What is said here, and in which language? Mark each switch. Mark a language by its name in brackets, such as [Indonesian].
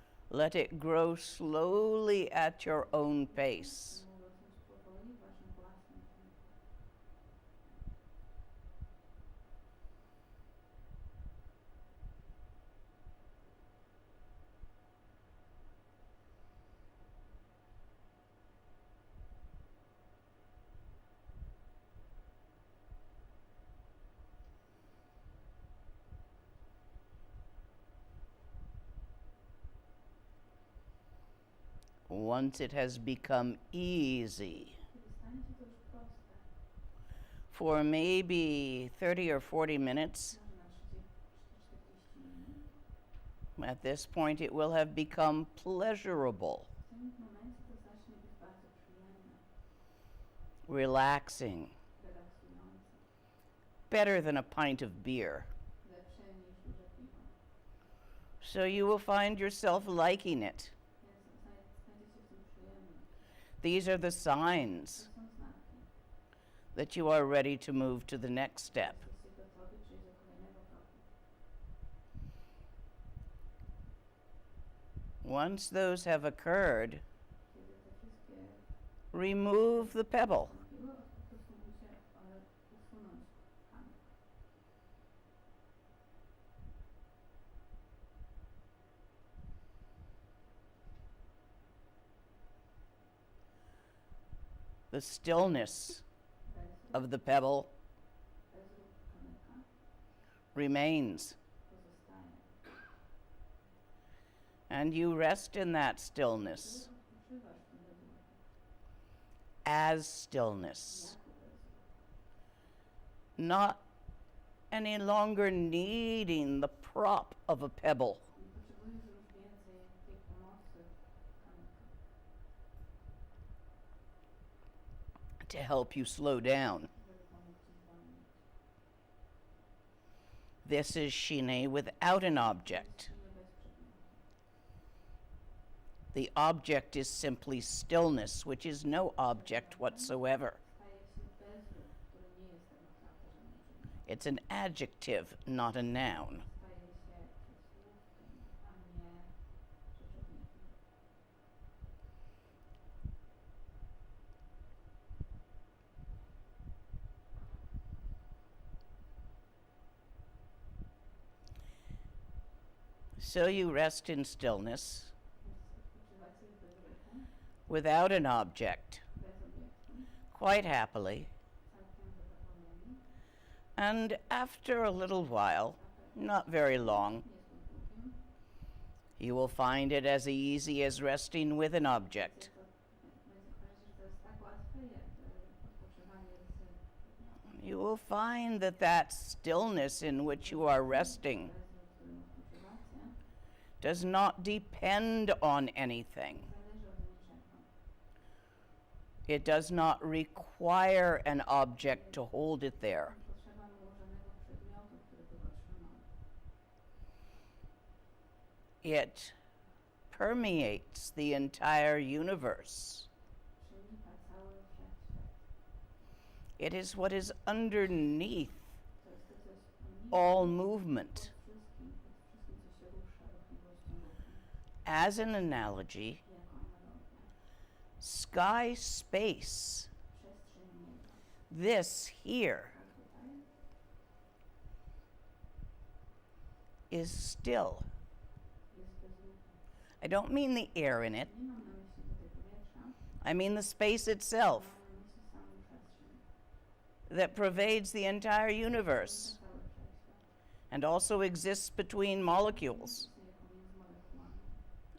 [English] Let it grow slowly at your own pace. [Polish] Mogą rosnąć powoli w waszym własnym tempie. [English] Once it has become easy, [Polish] Kiedy stanie się to już proste, [English] for maybe 30 or 40 minutes, [Polish] może na 30-40 minut, [English] at this point it will have become pleasurable, [Polish] w tym momencie to zacznie być bardzo przyjemne, [English] relaxing, [Polish] relaksujące, [English] better than a pint of beer. [Polish] lepsze niż duże piwo. [English] So you will find yourself liking it. [Polish] Więc znajdziecie w tym przyjemność. [English] These are the signs [Polish] To są znaki. [English] that you are ready to move to the next step. [Polish] Jesteście gotowi przejść do kolejnego kroku. [English] Once those have occurred, [Polish] Kiedy te wszystkie [English] remove the pebble. [Polish] nastąpiły, po prostu musicie usunąć kamyk. [English] The stillness [Polish] Bez [English] of the pebble [Polish] ruchu kamyka [English] remains, [Polish] pozostaje. [English] and you rest in that stillness [Polish] Ty odpoczywasz w tym bezruchu. [English] as stillness, [Polish] Jako bezruch. [English] not any longer needing the prop of a pebble [Polish] Nie potrzebujesz już więcej tej pomocy kamyka, [English] to help you slow down. [Polish] żeby pomóc ci zwolnić. [English] This is Shine without an object. [Polish] Nie bez przedmiotu. [English] The object is simply stillness, which is no object whatsoever. [Polish] Staje się bezruch, który nie jest tak naprawdę żadnym przedmiotem. [English] It's an adjective, not a noun. [Polish] staje się przysłówkiem, a nie rzeczownikiem. [English] So you rest in stillness [Polish] Więc odpoczywacie bez ruchu, [English] without an object, [Polish] bez obiektu, [English] quite happily. [Polish] całkiem zadowoleni. [English] And after a little while, not very long, [Polish] Niezbyt długim. [English] you will find it as easy as resting with an object. [Polish] Będzie okazać, że to jest tak łatwe, jak odpoczywanie z przedmiotem. [English] You will find that that stillness in which you are resting [Polish] W którym odpoczywacie, [English] does not depend on anything. [Polish] zależy od niczego. [English] It does not require an object to hold it there. [Polish] Nie potrzeba ułożonego przedmiotu, który by go trzymał. [English] It permeates the entire universe. [Polish] Przenika cały wszechświat. [English] It is what is underneath [Polish] To jest to, co jest poniżej, [English] all movement. [Polish] pod wszystkim, co się rusza, ruchliwością ruchu. [English] As an analogy, [Polish] Jako analogia. [English] sky space, [Polish] Przestrzeń nieba. [English] this here, [Polish] A tutaj [English] is still. [Polish] jest bez ruchu. [English] I don't mean the air in it, [Polish] Nie mam na myśli tutaj powietrza, [English] I mean the space [Polish] mam [English] itself [Polish] na myśli samą przestrzeń. [English] that pervades the entire universe [Polish] Cały wszechświat. [English] and also exists between molecules [Polish] Istnieje pomiędzy molekułami.